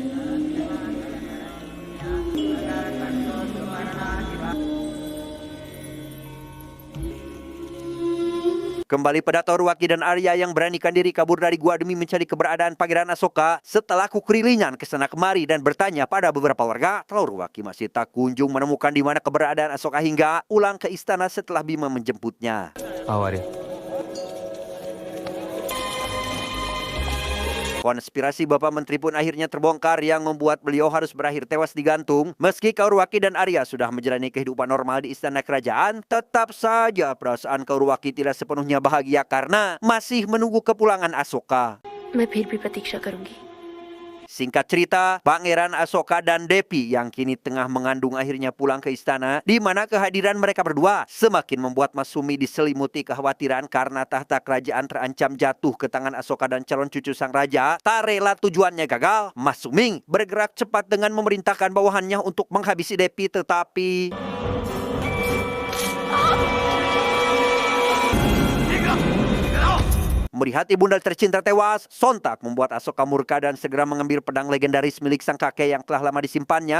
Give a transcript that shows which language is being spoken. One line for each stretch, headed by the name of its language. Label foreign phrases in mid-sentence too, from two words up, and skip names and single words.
Indonesian: Kembali pada Kauruwaki dan Arya yang beranikan diri kabur dari gua demi mencari keberadaan Pangeran Asoka. Setelah kukelilingan ke sana kemari dan bertanya pada beberapa warga, Kauruwaki masih tak kunjung menemukan di mana keberadaan Asoka hingga pulang ke istana setelah Bima menjemputnya.
Hindi: आओ आर्य।
Indonesian: Konspirasi Bapak Menteri pun akhirnya terbongkar yang membuat beliau harus berakhir tewas digantung. Meski Kauruwaki dan Arya sudah menjalani kehidupan normal di istana kerajaan, tetap saja perasaan Kauruwaki tidak sepenuhnya bahagia karena masih menunggu kepulangan Asoka.
Hindi: मैं फिर भी प्रतीक्षा करूंगी।
Indonesian: Singkat cerita, Pangeran Asoka dan Depi yang kini tengah mengandung akhirnya pulang ke istana, di mana kehadiran mereka berdua semakin membuat Masumi diselimuti kekhawatiran karena tahta kerajaan terancam jatuh ke tangan Asoka dan calon cucu sang raja. Tak rela tujuannya gagal, Masumi bergerak cepat dengan memerintahkan bawahannya untuk menghabisi Depi, tetapi melihat ibunda tercinta tewas, sontak membuat Asoka murka dan segera mengambil pedang legendaris milik sang kakek yang telah lama disimpannya.